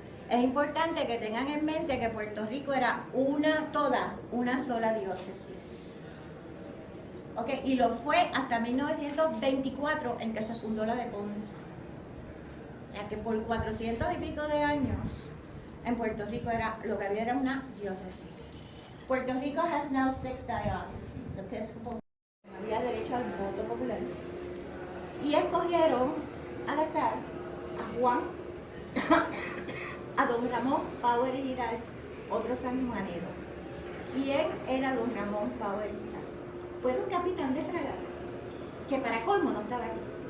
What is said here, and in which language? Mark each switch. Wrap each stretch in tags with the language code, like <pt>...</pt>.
<es>Es importante que tengan en mente que Puerto Rico era una sola diócesis. Okay, y lo fue hasta 1924 en que se fundó la de Ponce. O sea que por 400 y pico de años en Puerto Rico lo que había era una diócesis.</es> <en>Puerto Rico has now 6 dioceses, episcopal.</en> <es>Había derecho al voto popular. Y escogieron al azar a Juan, a don Ramón Power y Giralt, otro sanjuanero. ¿Quién era don Ramón Power y Giralt? Fue un capitán de fragata, que para colmo no estaba aquí.</es>